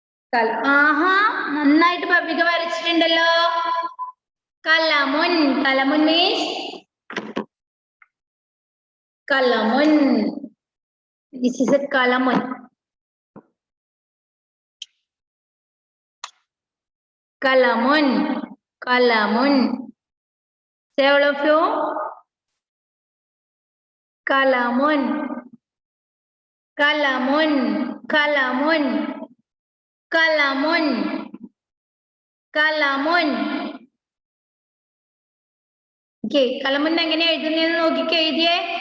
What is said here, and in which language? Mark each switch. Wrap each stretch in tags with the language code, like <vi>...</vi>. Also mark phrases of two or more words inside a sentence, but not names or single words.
<ml>ആഹാ, നന്നായിട്ട് ഭവിക വരച്ചിട്ടുണ്ടല്ലോ.</ml> <en>Column. Column means column. This is a kalamun. Kalamun. Kalamun. Say all of you. Kalamun. Kalamun. Kalamun. Kalamun. Kalamun. Okay, kalamun</en> <ml>എങ്ങനെ എഴുതുന്നതെന്ന് നോക്കിക്കേ, എഴുതിയേ.</ml>